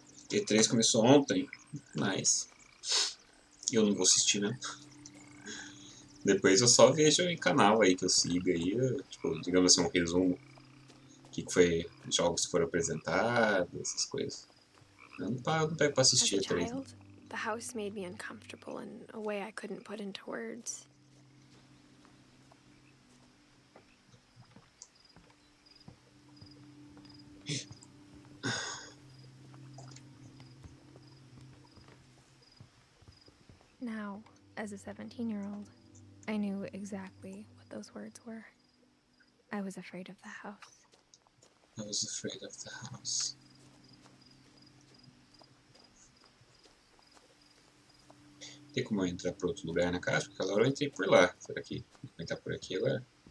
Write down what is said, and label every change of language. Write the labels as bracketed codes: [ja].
[pt] E3 começou ontem, mas eu não vou assistir, né? Depois eu só vejo em canal aí que eu sigo aí, tipo, digamos assim, um resumo. O que foi, jogos que foram apresentados, essas coisas. Eu não pego pra assistir [en] As a [pt] E3. [en] child, the house made me uncomfortable in a way I couldn't put into words. Now, as a 17-year-old, I knew exactly what those words were. I was afraid of the house. I was afraid of the house. [pt] Tem como eu entrar para outro lugar na casa? Porque agora eu entrei por lá. Será que vou entrar por aqui agora?